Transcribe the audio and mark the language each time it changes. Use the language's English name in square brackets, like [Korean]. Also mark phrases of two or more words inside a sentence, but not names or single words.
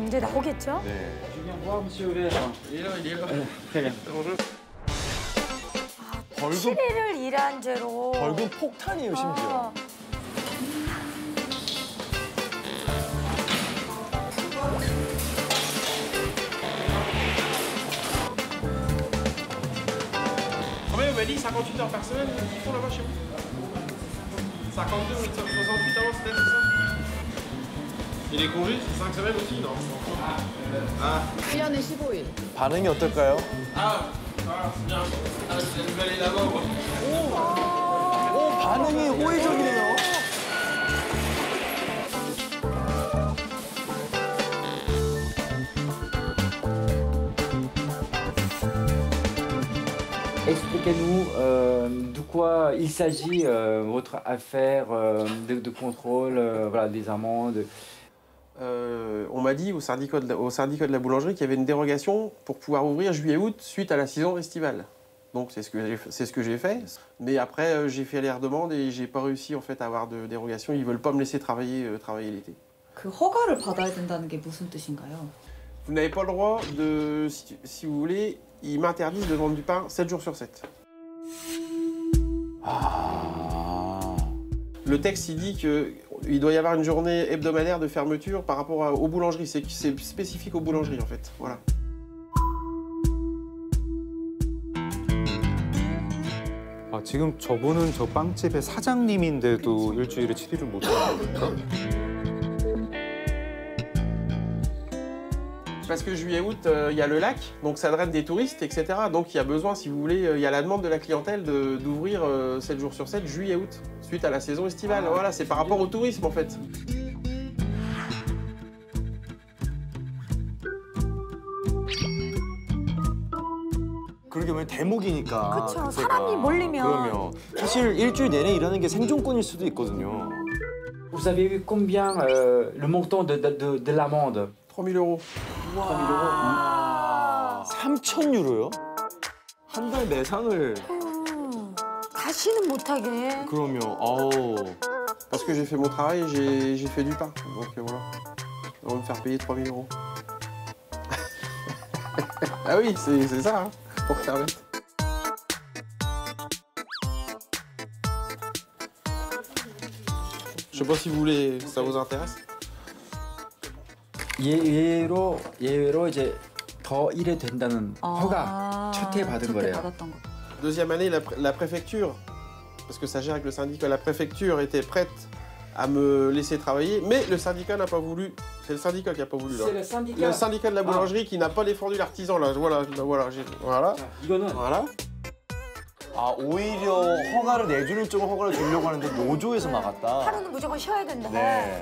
[Korean] 이제 나오겠죠? 네. 벌금 7일을 일한 죄로. 벌금 폭탄이에요, 심지어. [French] Combien vous m'avez dit 58 heures par semaine, ils font là-bas chez vous 52 ou 68 avant, c'était ça? Et les congés, c'est 5 semaines aussi, non? Ah. [Korean] 1년에 15일. 반응이 어떨까요? [French] Ah, c'est bien. Ah, je vais aller là-bas, quoi. [Korean] 오, 반응이 호의적이네요. [French] Expliquez-nous de quoi il s'agit, votre affaire de contrôle, voilà, des amendes. On m'a dit au syndicat de la boulangerie qu'il y avait une dérogation pour pouvoir ouvrir juillet-août suite à la saison estivale. Donc c'est ce que j'ai fait. Mais après j'ai fait les demandes et j'ai pas réussi en fait à avoir de dérogation. Ils veulent pas me laisser travailler l'été. [Korean] 그 허가를 받아야 된다는 게 무슨 뜻인가요? [French] Vous n'avez pas le droit de, si vous voulez, ils m'interdisent de vendre du pain 7 jours sur 7. Le texte il dit qu'il doit y avoir une journée hebdomadaire de fermeture par rapport aux boulangeries. C'est spécifique aux boulangeries en fait. Voilà. [Korean] 지금 저분은 저 빵집의 사장님인데도 일주일에 7일을 못 하는 겁니까? [French] Parce que juillet-août, il y a le lac, donc ça draine des touristes, etc. Donc il y a besoin, si vous voulez, il y a la demande de la clientèle d'ouvrir 7 jours sur 7, juillet-août, suite à la saison estivale. Voilà, c'est par rapport au tourisme en fait. [Korean] 그러게 보면 대목이니까. 그쵸, 그때가. 사람이 몰리면. 그러면 사실 일주일 내내 일하는 게 생존권일 수도 있거든요. [French] Vous savez eu combien le montant de l'amende? 3 000 euros. 3 000 euros. [Korean] 3,000 유로요? 한 달 내상을. 다시는 못하게. 그러면 어우. [French] Parce que j'ai fait mon travail, j'ai fait du pain. Donc voilà. On va me faire payer 3 000 euros. Ah oui, c'est ça, hein, pour permettre. Je sais pas si vous voulez, ça vous intéresse. [Korean] 예외로 이제 더 일해 된다는 허가 첫해 받은 거래요. [French] Deuxième année, la préfecture, parce que ça gère avec le syndicat, la préfecture était prête à me laisser travailler, mais le syndicat n'a pas voulu. C'est le syndicat qui n'a pas voulu. C'est le syndicat. Le syndicat de la boulangerie qui n'a pas défendu l'artisan là. Voilà. [Korean] 이거는 [French] Voilà. [Korean] 아 오히려 허가를 내주는 쪽은 허가를 주려고 하는데 노조에서 막았다. 하루는 무조건 쉬어야 된다. 네.